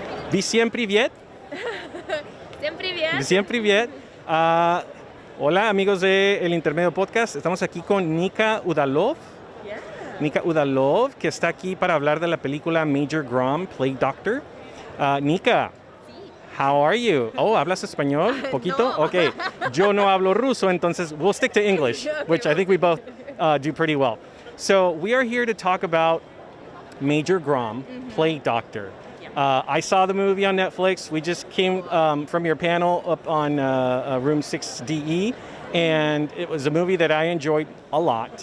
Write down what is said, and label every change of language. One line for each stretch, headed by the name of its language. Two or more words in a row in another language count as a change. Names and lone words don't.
Russian: Всем привет. Всем привет. Всем привет.
Spanish: Hola amigos de El Intermedio Podcast. Estamos aquí con Nika Udalov.
English: Yeah.
Spanish: Nika Udalov, que está aquí para hablar de la película Major Grom, Plague Doctor.
English: Nika, how are you?
Spanish: Oh, ¿hablas español? ¿Poquito? No. Okay. Yo no hablo ruso, entonces
English: we'll stick to English, Okay, which I think we both do pretty well. So we are here to talk about Major Grom, Plague Doctor. I saw the movie on Netflix. We just came from your panel up on room 6DE, and it was a movie that I enjoyed a lot.